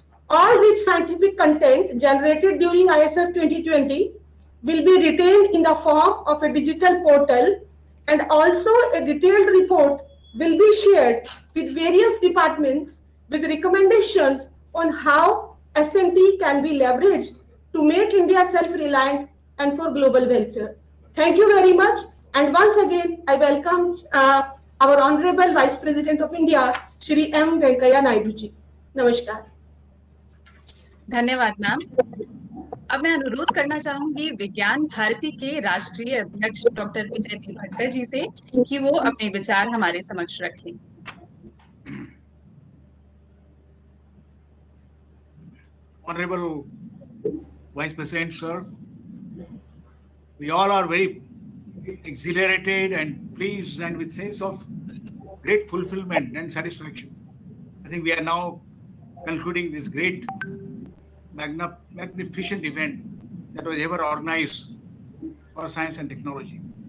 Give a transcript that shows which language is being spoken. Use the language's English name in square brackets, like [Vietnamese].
[English] All rich scientific content generated during ISF 2020 will be retained in the form of a digital portal, and also a detailed report will be shared with various departments with recommendations on how SNT can be leveraged to make India self-reliant and for global welfare. Thank you very much. And once again, I welcome our Honorable Vice President of India, Shri M. Venkaiah Naidu ji. Namaskar. [Hindi] धन्यवाद ma'am. अब मैं अनुरोध करना चाहूंगी विज्ञान भारती के राष्ट्रीय अध्यक्ष डॉक्टर विजय पी भटकर जी से कि वो अपने विचार हमारे समक्ष रखें। [English] Honorable Vice President, sir, we all are very exhilarated and pleased and with sense of great fulfillment and satisfaction. I think we are now concluding this great, magnificent event that was ever organized for science and technology.